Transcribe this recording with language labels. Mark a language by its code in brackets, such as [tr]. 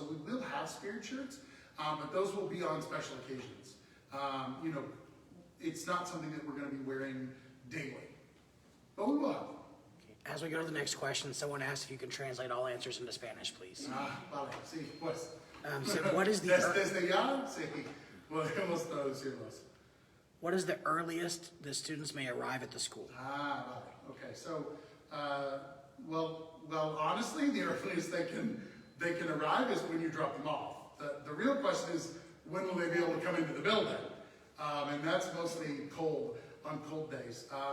[en] So we will have spirit shirts, but those will be on special occasions. You know, it's not something that we're going to be wearing daily, but we will have them. As we go to the next question, someone asked if you can translate all answers into Spanish, please. [es] Vale, sí, pues. [en] So what is the [es] Desde ya, sí, podemos traducirlos. [en] what is the earliest the students may arrive at the school? Vale. Okay. So, well, honestly, the earliest they can arrive is when you drop them off. The real question is, when will they be able to come into the building? And that's mostly cold on cold days.